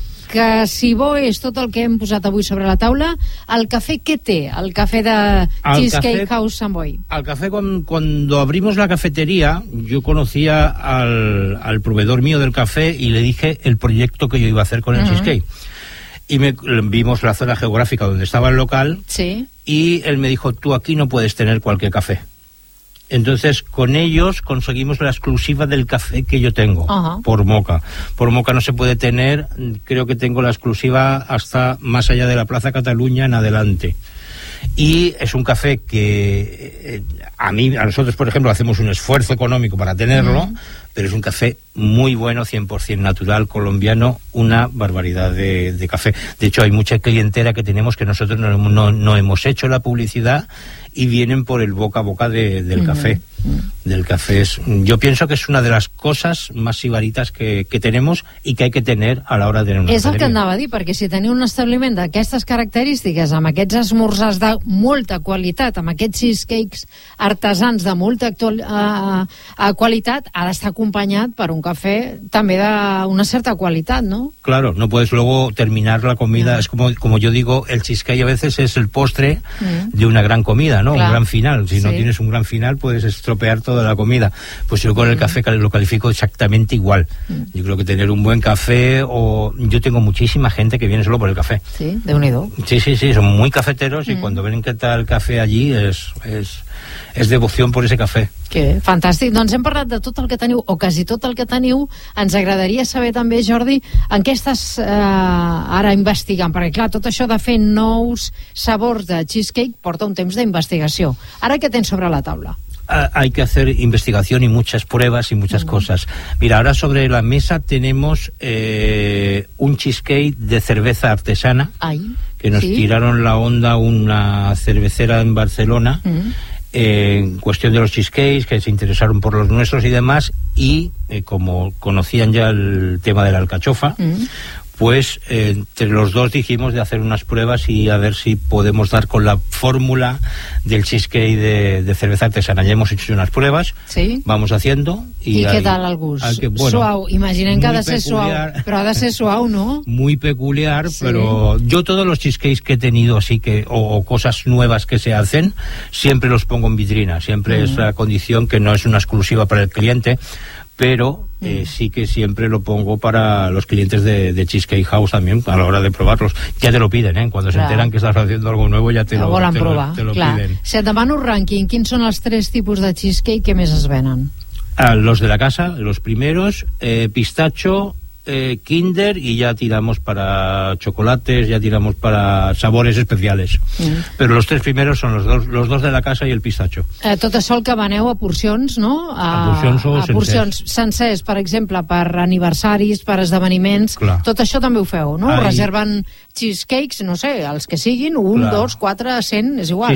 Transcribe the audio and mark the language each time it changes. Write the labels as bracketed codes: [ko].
[ca] Que si bo és tot el que hem posat avui sobre la taula, el cafè què té? El cafè de Cheesecake House Sant Boi. [es] El cafè, quan abrimos la cafetería, yo conocía al, al proveedor mío del café y le dije el proyecto que yo iba a hacer con el Cheesecake. Y me, vimos la zona geográfica donde estaba el local y él me dijo, tú aquí no puedes tener cualquier café. Entonces, con ellos conseguimos la exclusiva del café que yo tengo, por Moca. Por Moca no se puede tener, creo que tengo la exclusiva hasta más allá de la Plaza Cataluña en adelante. Y es un café que a mí, a nosotros, por ejemplo, hacemos un esfuerzo económico para tenerlo, pero es un café muy bueno, 100% natural, colombiano, una barbaridad de café. De hecho, hay mucha clientela que tenemos que nosotros no hemos hecho la publicidad y vienen por el boca a boca de, del café. Del café es, yo pienso que es una de las cosas más sibaritas que tenemos y que hay que tener a la hora de tener una [ca] cafetería. És el que anava a dir, perquè si teniu un establiment d'aquestes característiques, amb aquests esmorzars de molta qualitat, amb aquests cheesecakes artesans de molta qualitat, ha d'estar acompanyat per un cafè també d'una certa qualitat, no? [es] Claro, no puedes luego terminar la comida, es como, como yo digo, el cheesecake a veces es el postre de una gran comida, ¿no? Un gran final. Si no tienes un gran final, puedes estropear toda la comida. Pues yo con el café lo califico exactamente igual. Yo creo que tener un buen café, o yo tengo muchísima gente que viene solo por el café. Sí, de unido. Sí, son muy cafeteros y cuando ven que está el café allí es devoción por ese café. [ca] Que fantàstic. Doncs hem parlat de tot el que teniu, o quasi tot el que teniu. Ens agradaria saber també, Jordi, en què estàs ara investigant, perquè clar, tot això de fer nous sabors de cheesecake porta un temps d'investigació. Ara què tens sobre la taula? [es] Hay que hacer investigación y muchas pruebas y muchas cosas. Mira, ahora sobre la mesa tenemos un cheesecake de cerveza artesana que nos tiraron la onda una cervecera en Barcelona en cuestión de los cheesecakes, que se interesaron por los nuestros y demás, y como conocían ya el tema de la alcachofa, pues entre los dos dijimos de hacer unas pruebas y a ver si podemos dar con la fórmula del cheesecake de cerveza artesana. Ya hemos hecho unas pruebas, vamos haciendo. ¿Y qué tal [ca] el gust? Suau, imaginen que ha de ser suau, però ha de ser suau, no? [es] Muy peculiar, pero yo todos los cheesecakes que he tenido así que o cosas nuevas que se hacen, siempre los pongo en vitrina. Siempre es la condición que no es una exclusiva para el cliente, pero sí que siempre lo pongo para los clientes de Cheesecake House también, a la hora de probarlos. Ya te lo piden, ¿eh? Cuando se enteran que estás haciendo algo nuevo, ya te lo piden. [ca] Si et demano un ranking, ¿quins són els tres tipus de cheesecake que més es venen? [es] Los de la casa, los primeros, pistacho, kinder, y ya tiramos para chocolates, ya tiramos para sabores especiales. Pero los tres primeros son los dos de la casa y el pistacho. [ca] Tot això el que veneu a porcions, no? A porcions sencers, per exemple, per aniversaris, per esdeveniments. Clar. Tot això també ho feu, no? Reserven cheesecakes, no sé, els que siguin, un, dos, quatre, cent, és igual.